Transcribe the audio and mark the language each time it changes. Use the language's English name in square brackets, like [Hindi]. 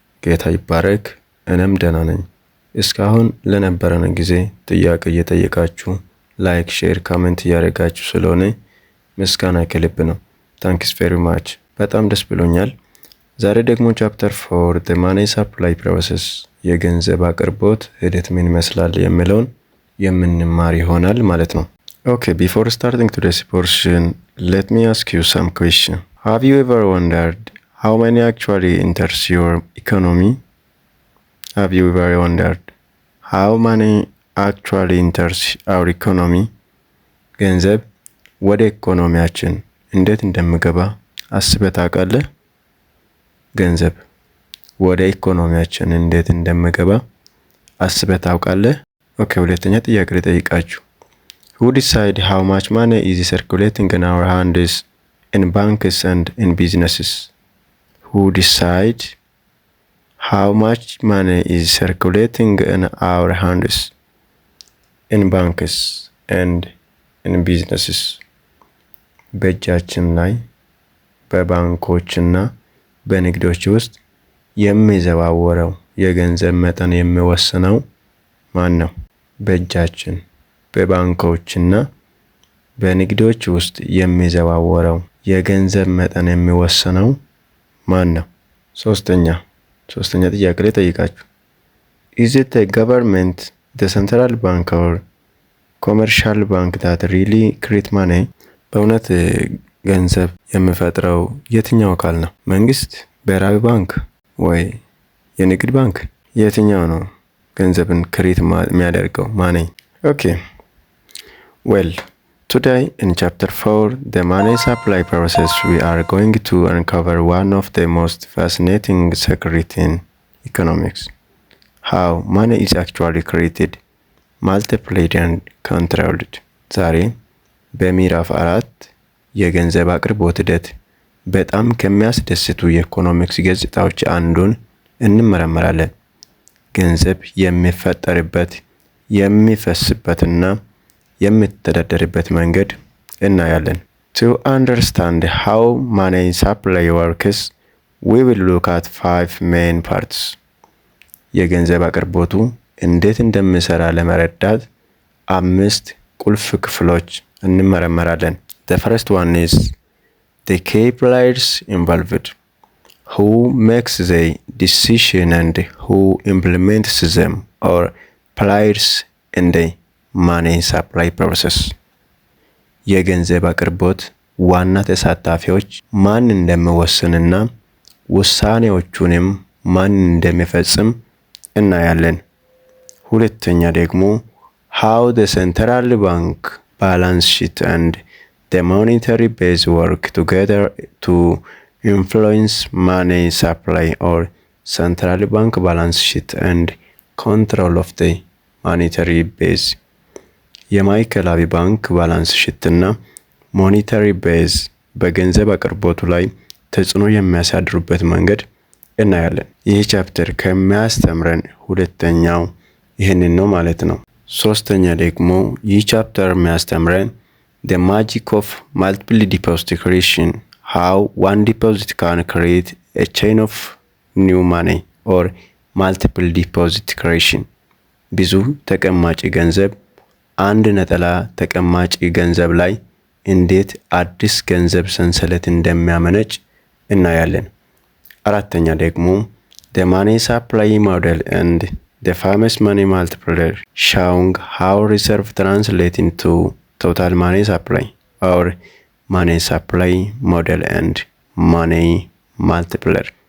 [Amharic] ጌታ ይባረክ። እኔም ደህና ነኝ። እስካሁን ለነበረን ጊዜ ጥያቄ እየጠየቃችሁ ላይክ፣ ሼር፣ ኮሜንት እያደረጋችሁ ስለሆነ ምስጋና ከልብ ነው። ታንክስ ቬሪ ማች። በጣም ደስ ብሎኛል። ዛሬ ደግሞ ቻፕተር 4 the money supply process የገንዘብ አቅርቦት ሂደት ምን ይመስላል የሚለውን የምንማር ይሆናል ማለት ነው። [English] Okay, before starting today's portion, let me ask you some question. Have you ever wondered how money actually enters your economy? Have you ever wondered how money actually enters our economy? [Amharic] ገንዘብ ወደ ኢኮኖሚያችን እንዴት እንደሚገባ አስበህ ታውቃለህ? ገንዘብ ወደ ኢኮኖሚያችን እንዴት እንደሚገባ አስበህ ታውቃለህ? ኦኬ፣ ሁለተኛ ጥያቄ ልጠይቃችሁ። [English] Who decide how much money is circulating in our hands in banks and in businesses? Who decide how much money is circulating in our hands in banks and in businesses? [Amharic] በእጃችን ላይ በባንኮችና በንግዶች ውስጥ የሚዘዋወረው የገንዘብ መጠን የሚወስነው ማን ነው? በእጃችን በባንኮችና በንግዶች ውስጥ የሚዘዋወረው የገንዘብ መጠን የሚወስነው ማን ነው? ሶስተኛ ጥያቄ ላይ ጠይቃችሁ። [English] Is it the government, the central bank or commercial bank that really create money? [Amharic] በእውነት ገንዘብ የሚፈጥረው የትኛው አካል ነው? መንግስት፣ ብሔራዊ ባንክ ወይ የንግድ ባንክ? የትኛው ነው ገንዘብን ክሬት የሚያደርገው? ማነኝ? Okay. [English] Well, today in chapter 4, the money supply process, we are going to uncover one of the most fascinating secrets in economics. How money is actually created, multiplied and controlled. [Amharic] ዛሬ በምዕራፍ 4 የገንዘብ አቅርቦት ሂደት በጣም ከሚያስደስቱ የኢኮኖሚክስ ገጽታዎች አንዱን እንመረምራለን። ገንዘብ የሚፈጠርበት የሚፈስበትና የሚተዳደርበት መንገድ እናያለን። [English] To understand how money supply works, we will look at 5 main parts. [Amharic] የገንዘብ አቅርቦቱ እንዴት እንደሚሰራ ለመረዳት 5 ቁልፍ ክፍሎች እንመረምራለን። [English] The first one is the key players involved. Who makes the decision and who implements them, or players in the money supply process. [Amharic] የገንዘብ አቅርቦት ዋና ተሳታፊዎች ማን እንደሚወስንና ውሳኔዎቹንም ማን እንደሚፈጽም እናያለን። ሁለተኛ ደግሞ [English] how the central bank balance sheet and the monetary base work together to influence money supply, or central bank balance sheet and control of the monetary base. [Amharic] የማዕከላዊ ባንክ ባላንስ ሺትና ሞኔታሪ ቤዝ በገንዘብ አቅርቦቱ ላይ ተጽዕኖ የሚያሳድሩበት መንገድ እናያለን። ይህ ቻፕተር ከሚያስተምረን ሁለተኛው ይህንን ነው ማለት ነው። ሶስተኛ ደግሞ ይህ ቻፕተር የሚያስተምረን [English] the magic of multiple deposit creation, how one deposit can create a chain of new money, or multiple deposit creation. [Amharic] ብዙ ተቀማጭ ገንዘብ አንድ ነጠላ ተቀማጭ ገንዘብ ላይ እንዴት አዲስ ገንዘብ ሰንሰለት እንደሚያመነጭ እናያለን። አራተኛ ደግሞ [English] the money supply model and the famous money multiplier, showing how reserve translate into total money supply, or money supply model and money multiplier.